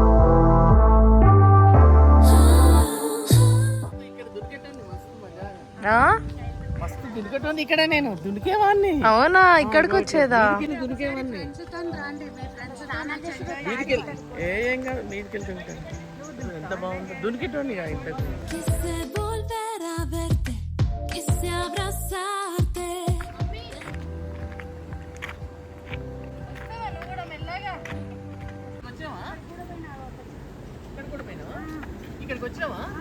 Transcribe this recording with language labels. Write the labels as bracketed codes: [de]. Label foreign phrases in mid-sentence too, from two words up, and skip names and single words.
[te] మస్తు దునికెట్టుంది ఇక్కడ. నేను దునికేవాడిని. అవునా? ఇక్కడికి వచ్చేదా? దునికేవాడిని. ఏం కాదు, మీదికి వెళ్తుంటాను. ఎంత బాగుంది దునికెట్టండి ఇంతకు. [es] Quise volver a verte, quise abrazarte. [te] ఇక్కడికి వచ్చావా?